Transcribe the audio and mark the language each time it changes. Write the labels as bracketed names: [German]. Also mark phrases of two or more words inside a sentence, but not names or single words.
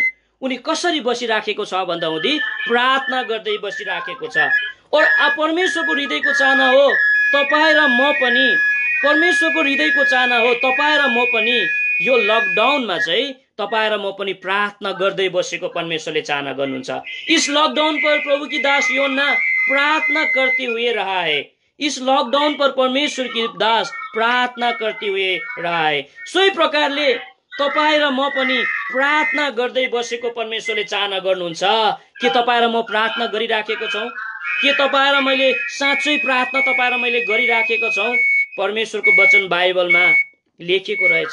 [Nepali] उनी कसरी बसिराखेको छ भन्दा हुँदी प्रार्थना गर्दै बसिराखेको छ। और परमेश्वरको हृदयको चाहना हो तपाईँ र म पनि, परमेश्वरको हृदयको चाहना हो तपाईँ र म पनि यो लकडाउनमा चाहिँ तपाईँ र म पनि प्रार्थना गर्दै बसेको परमेश्वरले चाहना गर्नुहुन्छ। [Hindi] इस लॉकडाउन पर प्रभु की दास योना प्रार्थना करते हुए रहा है। इस लॉकडाउन पर परमेश्वर की दास प्रार्थना करते हुए रहा है। [Nepali] सोही प्रकारले तपाईँ र म पनि प्रार्थना गर्दै बसेको परमेश्वरले चाहना गर्नुहुन्छ। के तपाईँ र म प्रार्थना गरिराखेको छौँ? के तपाईँ र मैले साँच्चै प्रार्थना तपाईँ र मैले गरिराखेको छौँ? परमेश्वरको वचन बाइबलमा लेखिएको रहेछ।